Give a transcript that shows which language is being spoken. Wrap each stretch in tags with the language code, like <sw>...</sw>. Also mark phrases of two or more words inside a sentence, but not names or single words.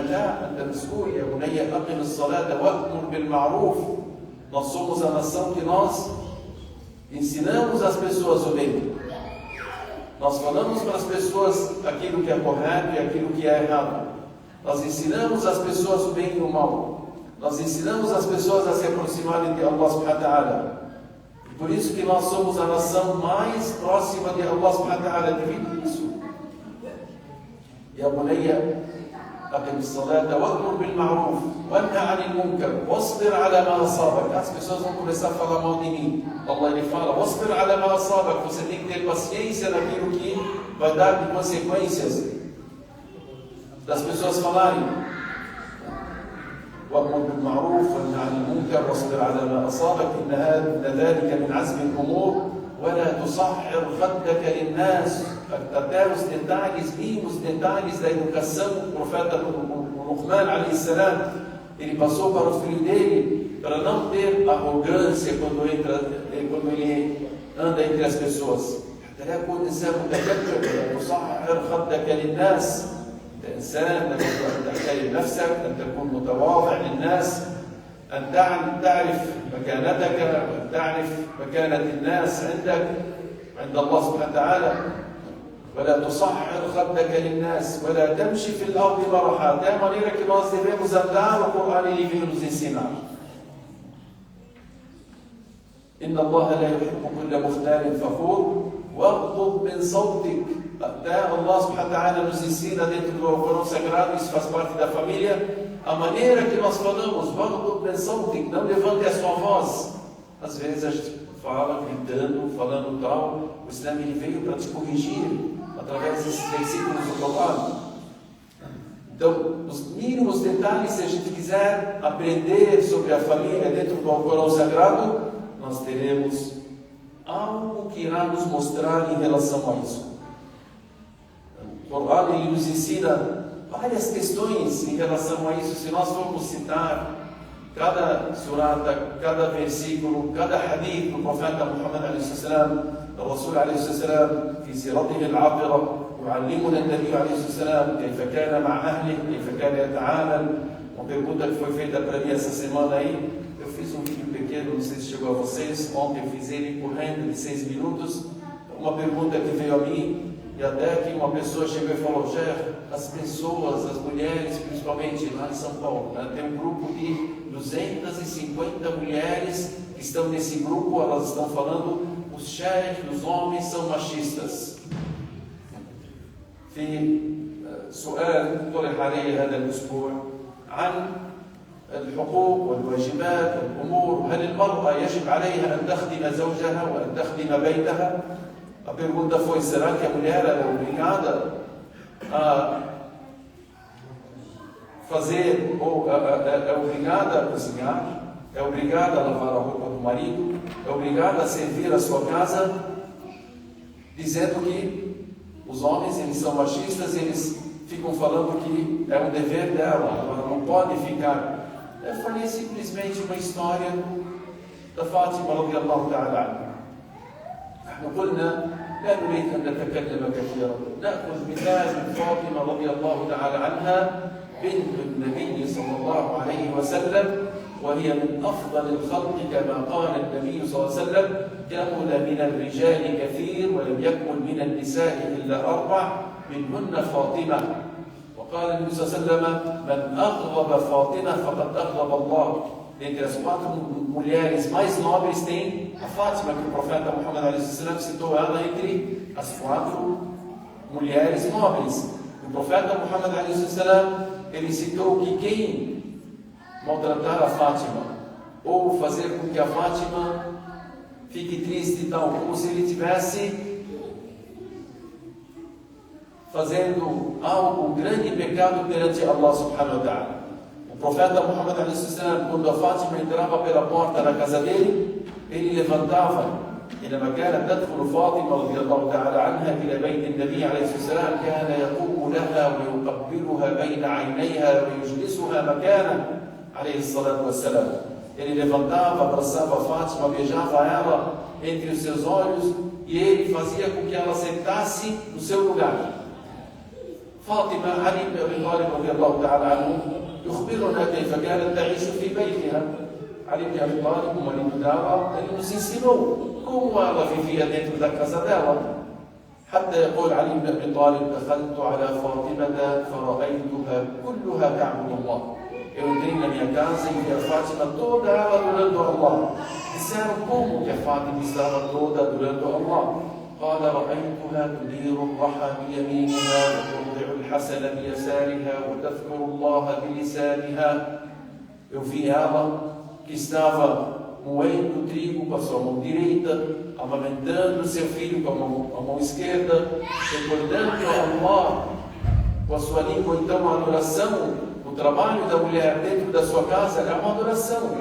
<ar>لا، أنت مسؤول يا بني أقم الصلاة وأمر بالمعروف.</ar> <pt>Nós somos a nação que nós ensinamos as pessoas o bem. Nós falamos para as pessoas aquilo que é correto e aquilo que é errado. Nós ensinamos as pessoas o bem e o mal. Nós ensinamos as pessoas a se aproximarem de</pt> <ar>الله سبحانه وتعالى.</ar> <pt>Por isso que nós somos a nação mais próxima de</pt> <ar>الله سبحانه وتعالى</ar> <pt>devido a isso.</pt> <ar>يا بني أقم الصلاة وأمر بالمعروف وانهى عن المنكر واصبر على ما أصابك.</ar> <pt>As pessoas vão começar a falar mal de mim. Allah, ele fala,</pt> <ar>واصبر على ما أصابك.</ar> <pt>Você tem que ter paciência naquilo que vai dar de consequências das pessoas falarem.</pt> <ar>وأمر بالمعروف وانهى عن المنكر واصبر على ما أصابك إن ذلك من عزم الأمور ولا تصحر خدك للناس.</ar> <pt>Até os detalhes, mínimos detalhes da educação, o profeta Luqman</pt> <ar>عليه السلام,</ar> <pt>ele passou para o filho dele para não ter arrogância quando ele anda entre as pessoas.</pt> <ar>لا يكون إنسان متكبر تصحر خدك للناس. أنت إنسان لابد أن تحترم نفسك، أن تكون متواضع للناس، أن تعرف مكانتك، أن تعرف مكانة الناس عندك عند الله سبحانه وتعالى. ولا تصحر خدك للناس ولا تمشي في الأرض مرحا.</ar> <pt>Até a maneira que nós devemos andar, o Corão ele vem nos ensinar.</pt> <ar>إن الله لا يحب كل مختال فخور واغضض من صوتك.</ar> <pt>Até</pt> <ar>الله سبحانه وتعالى</ar> <pt>nos ensina dentro do Corão Sagrado, isso faz parte da família, a maneira que nós falamos,</pt> <ar>واغضض من صوتك,</ar> <pt>não levante a sua voz. Às vezes a gente fala gritando, falando tal. O Islã ele veio para te corrigir através desses versículos do Corão. Então, os mínimos detalhes, se a gente quiser aprender sobre a família dentro do Corão Sagrado, nós teremos algo que irá nos mostrar em relação a isso. O Corão ele nos ensina várias questões em relação a isso. Se nós formos citar cada surata, cada versículo, cada hadith do profeta Muhammad</pt> <ar>عليه السلام, الرسول عليه السلام في سيرته العابرة يعلمنا النبي عليه السلام كيف كان مع أهله, كيف كان يتعامل.</ar> <pt>Uma pergunta que foi feita para mim essa semana aí, eu fiz um vídeo pequeno, não sei se chegou a vocês, ontem eu fiz ele correndo de 6 minutos. Uma pergunta que veio a mim, e até que uma pessoa chegou e falou: Jeff, as pessoas, as mulheres, principalmente lá em São Paulo, né, tem um grupo de 250 mulheres que estão nesse grupo, elas estão falando, os chefes, os homens são machistas.</pt> <ar>في سؤال طرح علي هذا الأسبوع عن الحقوق والواجبات والأمور، هل المرأة يجب عليها أن تخدم زوجها وأن تخدم بيتها؟</ar> <pt>A pergunta foi: será que a mulher é obrigada a fazer, ou é obrigada a cozinhar? É obrigada a lavar a roupa do marido? É obrigada a servir a sua casa? Dizendo que os homens eles são machistas, eles ficam falando que é um dever dela, ela não pode ficar. Eu falei simplesmente uma história da Fátima</pt> <ar>رضي الله تعالى عنها. نحن قلنا لا نريد أن نتكلم كثيرا، نأخذ مثال من فاطمة رضي الله تعالى عنها بنت النبي صلى الله عليه وسلم، وهي من أفضل الخلق كما قال النبي صلى الله عليه وسلم: كمل من الرجال كثير ولم يكمل من النساء إلا 4 منهن فاطمة. وقال النبي صلى الله عليه وسلم: من أغضب فاطمة فقد أغضب الله.</ar> <pt>Dentre as 4 mulheres mais nobres tem a Fátima, que o profeta Muhammad</pt> <ar>عليه وسلم</ar> <pt>citou ela entre as 4 mulheres nobres. O profeta Muhammad</pt> <ar>عليه وسلم</ar> <pt>ele citou que quem maltratar a Fátima ou fazer com que a Fátima fique triste e tal, como se ele tivesse fazendo algo, um grande pecado perante</pt> <ar>الله سبحانه وتعالى.</ar> <pt>O profeta Muhammad</pt> <ar>عليه وسلم,</ar> <pt>quando a Fátima entrava pela porta da casa dele, ele levantava.</pt> <ar>لما كانت تدخل فاطمة رضي الله تعالى عنها إلى بيت النبي عليه الصلاة والسلام كان يقوم لها ويقبلها بين عينيها ويجلسها مكانه عليه الصلاة والسلام.</ar> <pt>Ele levantava, abraçava a Fátima, beijava ela entre os seus olhos e ele fazia com que ela sentasse no seu lugar.</pt> <ar>فاطمة علي بن أبي طالب رضي الله تعالى عنه يخبرنا كيف كانت تعيش في بيتها.</ar> <pt>Ali bin Abi Talib, o marido dela, ele nos ensinou como ela vivia dentro da casa dela.</pt> <ar>حتى يقول علي بن أبي طالب: دخلت على فاطمة فرأيتها كلها تعبد الله.</ar> <pt>Eu entrei na minha casa e vi a Fátima toda ela adorando Allah. Disseram como que a Fátima estava toda adorando Allah.</pt> <ar>قال: رأيتها تدير الرحى بيمينها وتوضع الحسن بيسارها وتذكر الله بلسانها.</ar> <pt>Eu vi ela que estava moendo trigo com a sua mão direita, amamentando seu filho com a mão esquerda, recordando a Allah com a sua língua. Então a adoração, o trabalho da mulher dentro da sua casa é uma adoração.</pt>